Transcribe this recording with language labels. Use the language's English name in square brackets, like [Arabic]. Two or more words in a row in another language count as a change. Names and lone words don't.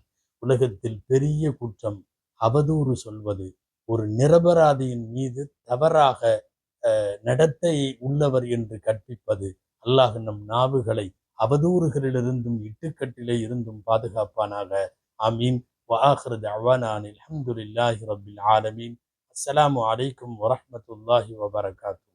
[Tamil] உலகத்தில் பெரிய குற்றம் அவதூறு சொல்வது. ஒரு நிரபராதியின் மீது தவறாக நடத்தை உள்ளவர் என்று கற்பிப்பது. அல்லாஹ் நம் நாவுகளை அவதூறுகளிலிருந்தும் இட்டுக்கட்டிலே இருந்தும் பாதுகாப்பானாக. ஆமீன். [Arabic] وآخر دعوانا أن الحمد لله رب العالمين. السلام عليكم ورحمة الله وبركاته.